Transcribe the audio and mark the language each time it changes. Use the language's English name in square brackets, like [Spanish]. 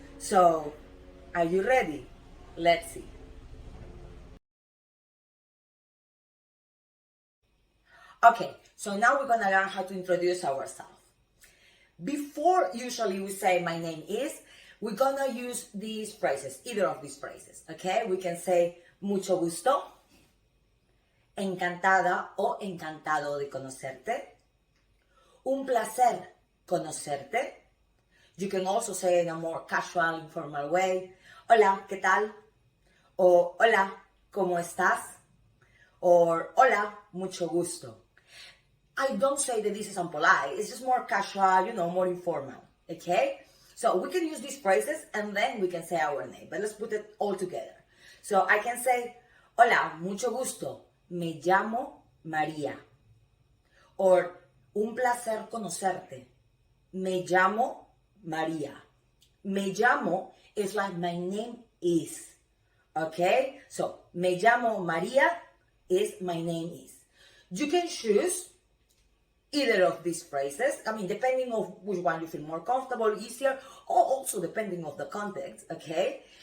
[English] So, are you ready? Let's see. Okay, so now we're gonna learn how to introduce ourselves. Before usually we say my name is, we're gonna use these phrases, either of these phrases, okay? We can say [Spanish] mucho gusto, encantada o encantado de conocerte, un placer conocerte. [English] You can also say in a more casual, informal way, [Spanish] hola, ¿qué tal? O hola, ¿cómo estás? Or hola, mucho gusto. [English] I don't say that this is unpolite, it's just more casual, more informal, okay? So we can use these phrases and then we can say our name, but let's put it all together. So I can say, [Spanish] hola, mucho gusto, me llamo María. Or, un placer conocerte, me llamo María. Me llamo [English] is like my name is, okay? So, [Spanish] me llamo María [English] is my name is. You can choose either of these phrases, depending on which one you feel more comfortable, easier, or also depending on the context, okay?